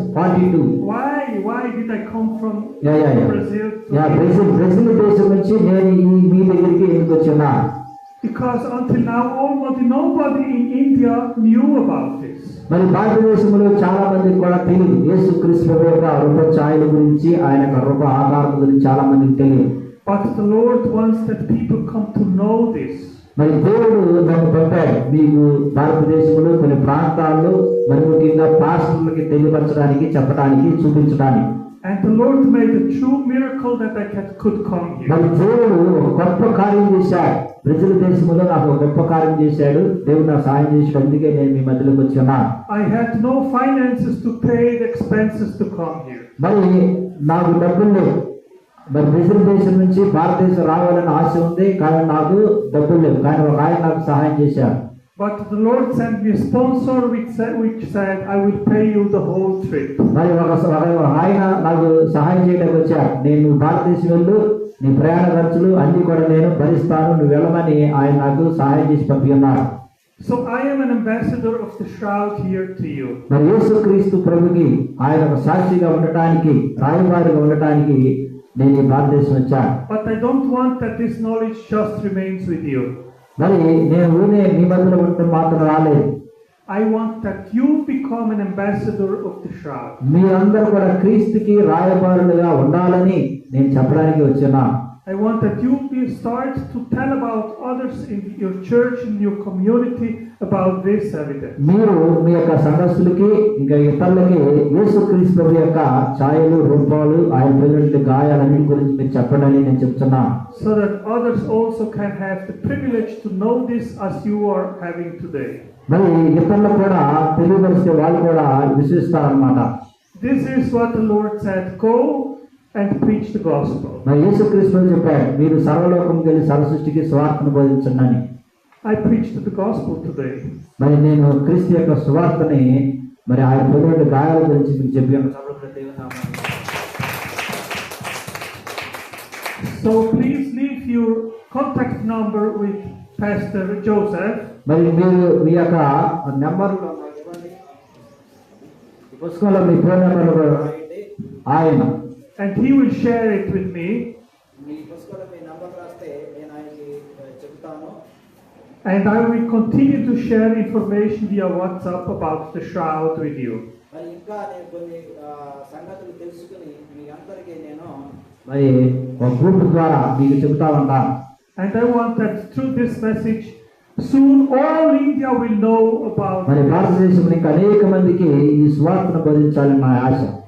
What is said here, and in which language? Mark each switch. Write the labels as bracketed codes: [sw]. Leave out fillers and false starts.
[en] 42. Why did I come from Brazil to [te] Brazil దేశం నుంచి నేను మీ దగ్గరికి ఎందుకు వచ్చినా? [en] Because until now almost nobody in India knew about this. [te] మరి భారతదేశంలో చాలా మందికి కూడా తెలియదు యేసుక్రీస్తు యొక్క రూప ఛాయల గురించి, ఆయన యొక్క రూప ఆకారం గురించి చాలా మందికి తెలియదు. [en] But the Lord wants that people come to know this. [te] మరి దేవుడు నన్ను పంపాడు మీకు భారతదేశంలో కొన్ని ప్రాంతాల్లో మరి ముఖ్యంగా పాస్టర్లకి తెలియపరచడానికి, చెప్పడానికి, చూపించడానికి. [en] And the Lord made a true miracle that I could come here. [te] మరి దేవుడు ఒక గొప్ప కార్యం చేశాడు. బ్రెజిల్ దేశంలో నాకు ఒక గొప్ప కార్యం చేశాడు. దేవుడు నాకు సహాయం చేశాడు. అందుకే నేను మీ మధ్యలోకి వచ్చాను. [en] I had no finances to pay the expenses to come here. [te] మరి నాకు డబ్బులు లేవు. మరి బ్రెజిల్ దేశం నుంచి భారతదేశం రావాలని ఆశ ఉంది, కానీ నాకు డబ్బులు లేవు. కానీ ఒక ఆయన నాకు సహాయం చేశాడు. [en] But the Lord sent me a sponsor which said, I will pay you the whole trip. [te] మరి ఒక ఆయన నాకు సహాయం చేయడానికి వచ్చాడు. నేను భారతదేశం వెళ్ళు, నీ ప్రయాణ ఖర్చులు అన్ని కూడా నేను భరిస్తాను, నువ్వు వెళ్ళమని ఆయన నాకు సహాయం చేసి పంపిన్నారు. [en] So I am an ambassador of the shroud here to you. [te] మరి యేసుక్రీస్తు ప్రభుకి ఆయన ఒక సాక్షిగా ఉండటానికి, రాయబారిగా ఉండటానికి నేను ఈ భారతదేశం వచ్చాను. [en] But I don't want that this knowledge just remains with you. [te] మరి నేను ఊనే మీ మధ్యలో ఉండటం మాత్రం రాలేదు. [en] I want that you become an ambassador of the shroud. [te] మీరందరూ కూడా క్రీస్తుకి రాయబారులుగా ఉండాలని నేను చెప్పడానికి వచ్చాను. [en] I want that you start to tell about others in your church, in your community about this evidence. [te] మీరు మీ యొక్క సంఘస్థులకి ఇంకా ఇతరులకి యేసుక్రీస్తు ప్రభు యొక్క ఛాయలు, రూపాలు, ఆయన పొందిన గాయాలన్నిటి గురించి మీరు చెప్పండి అని నేను చెప్తున్నాను. [en] So that others also can have the privilege to know this as you are having today. [te] మరి ఇతరులు కూడా తెలియవలస్తే వాళ్ళు కూడా విశ్వసిస్తారన్నమాట. [en] This is what the Lord said, go and preach the gospel. [te] మరి యేసుక్రీస్తు చెప్పాడు, మీరు సర్వలోకంకి వెళ్ళి సర్వసృష్టికి సువార్తను బోధించండి అని. [en] I preached the gospel today. [te] మరి నేను క్రీస్తు యొక్క సువార్తని మరి ఆయన పొందిన గాయాల గురించి మీకు చెప్పాను. [en] So please leave your contact number with Pastor Joseph. [te] మరి మీరు మీ యొక్క నెంబర్లో పుస్తకంలో మీ ఫోన్ నెంబర్లు ఆయన [en] And he will share it with me. [te] మీ పుస్తకంలో మీ నంబర్ రాస్తే నేను ఆయనకి చెప్తాను. [en] And I will continue to share information via WhatsApp about the shroud with you. [te] మరి ఇంకా నేను కొన్ని సంగతులు తెలుసుకుని మీ అందరికీ నేను మరి ఒక గ్రూప్ ద్వారా మీకు చెబుతా ఉంటాను. [en] And I want that through this message, soon all India will know about. [te] మరి భారతదేశంలో ఇంకా అనేక మందికి ఈ సువార్తను బోధించాలని నా ఆశ.